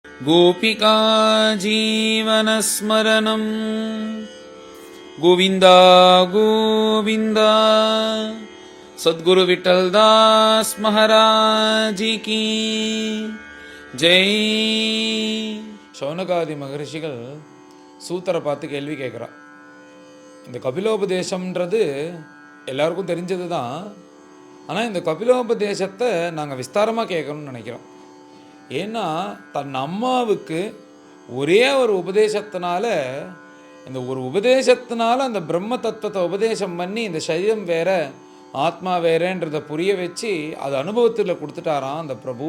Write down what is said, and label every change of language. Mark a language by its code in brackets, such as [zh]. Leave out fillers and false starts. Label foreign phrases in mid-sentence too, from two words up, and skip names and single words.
[sa] गोपिका जीवनस्मरणं गोविन्द गोविन्द सद्गुरु विठ्ठलदास महाराज [hi] की जय. [ta] சௌனகாதி மகரிஷிகள் சூத்தரை பார்த்து கேள்வி கேட்குறா. இந்த கபிலோபதேசம்ன்றது எல்லாருக்கும் தெரிஞ்சது தான். ஆனால் இந்த கபிலோபதேசத்தை நாங்கள் விஸ்தாரமாக கேட்கணும்னு நினைக்கிறோம். ஏன்னா தன் அம்மாவுக்கு ஒரே ஒரு உபதேசத்தினால, இந்த ஒரு உபதேசத்தினால அந்த பிரம்ம தத்துவத்தை உபதேசம் பண்ணி இந்த சரீரம் வேற ஆத்மா வேறன்றதை புரிய வச்சு அது அனுபவத்தில் கொடுத்துட்டாராம் அந்த பிரபு.